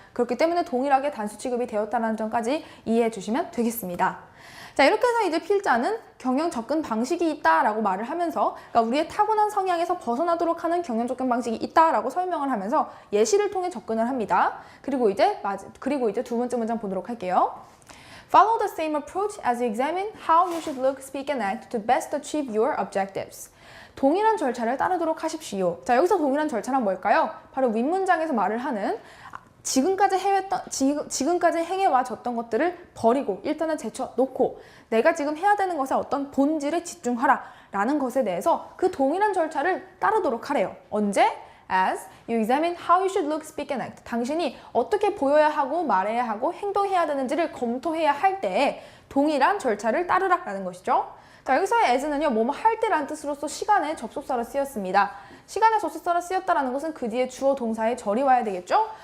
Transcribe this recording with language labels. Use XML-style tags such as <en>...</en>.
<ko>그렇기 때문에 동일하게 단수 취급이 되었다는 점까지 이해해 주시면 되겠습니다. 자, 이렇게 해서 이제 필자는 경영 접근 방식이 있다라고 말을 하면서 그러니까 우리의 타고난 성향에서 벗어나도록 하는 경영 접근 방식이 있다라고 설명을 하면서 예시를 통해 접근을 합니다. 그리고 이제 두 번째 문장 보도록 할게요.</ko> <en>Follow the same approach as you examine how you should look, speak, and act to best achieve your objectives.</en> <ko>동일한 절차를 따르도록 하십시오. 자, 여기서 동일한 절차란 뭘까요? 바로 윗문장에서 말을 하는 지금까지 행해와졌던 것들을 버리고 일단은 제쳐놓고 내가 지금 해야 되는 것에 어떤 본질에 집중하라 라는 것에 대해서 그 동일한 절차를 따르도록 하래요. 언제?</ko> <en>As you examine how you should look, speak, and act.</en> <ko>당신이 어떻게 보여야 하고 말해야 하고 행동해야 되는지를 검토해야 할 때에 동일한 절차를 따르라 라는 것이죠. 자, 여기서의 as는요, 뭐뭐 할 때라는 뜻으로서 시간의 접속사로 쓰였습니다. 시간의 접속사로 쓰였다는 것은 그 뒤에 주어 동사의 절이 와야 되겠죠?</ko>